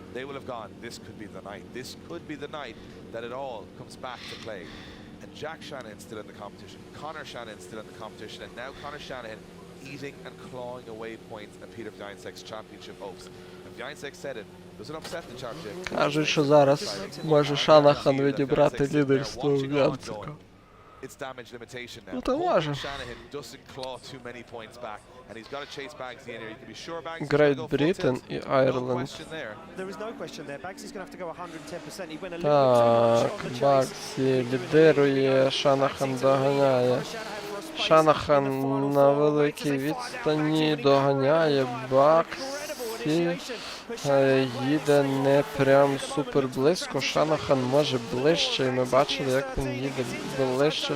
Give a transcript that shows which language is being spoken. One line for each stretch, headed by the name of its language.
English: They will have gone, this could be the night. This could be the night that it all comes back to play. And Jack Shanahan still in the competition. Connor Shanahan still in the competition. And now Connor Shanahan eating and clawing away points at Peter Vyancek's championship hopes. And Vyancek said it. Does it upset the championship?
Ukrainian: Кажуть, що зараз може Шанахан відібрати лідерство у Вянцека.
English: It's damage limitation now.
Ukrainian: Ну то може.
English: Shanahan doesn't claw too many points back. And he's got to chase Baggsy in here. You can be sure Baggsy Great Britain і Ireland. There is no question there. Bagsy's going to have to go 110%. He went a little bit too much on the chase.
Ukrainian: Багзі лідирує, Шанахан доганяє. Шанахан на великій відстані доганяє Багзі. Їде не прям супер близько. Шанахан може ближче. І ми бачили, як він їде ближче.